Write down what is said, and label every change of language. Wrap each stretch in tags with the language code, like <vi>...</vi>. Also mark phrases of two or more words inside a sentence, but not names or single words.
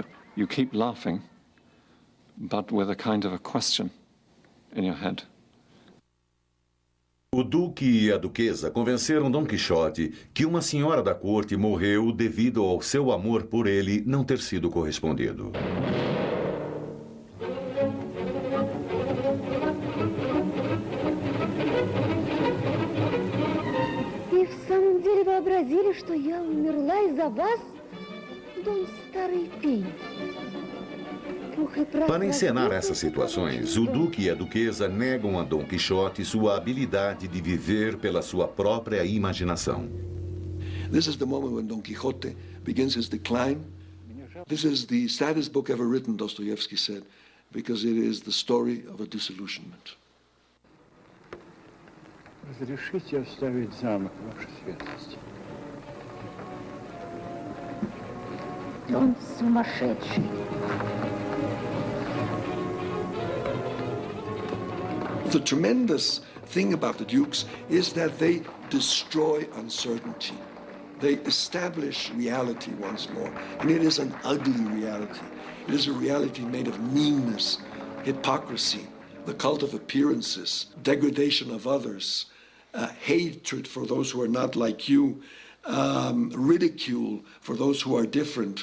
<en>You keep laughing, but with a kind of a question in your head.</en> <pt>O O duque e a duquesa convenceram Dom Quixote que uma senhora da corte morreu devido ao seu amor por ele não ter sido correspondido.</pt> <ru>И в самом деле вообразили, что я умерла из-за вас, Дон Старый Пень.</ru> <pt>Para encenar essas situações, o duque e a duquesa negam a Dom Quixote sua habilidade de viver pela sua própria imaginação.</pt> <en>This is the moment when Don Quixote begins his decline. This is the saddest book ever written, Dostoevsky said, because it is the story of a disillusionment.</en> <ru>Разрешите оставить замок, ваша светлость. Он сумасшедший.</ru> <en>The tremendous thing about the Dukes is that they destroy uncertainty. They establish reality once more. And it is an ugly reality. It is a reality made of meanness, hypocrisy, the cult of appearances, degradation of others, hatred for those who are not like you, ridicule for those who are different.</en>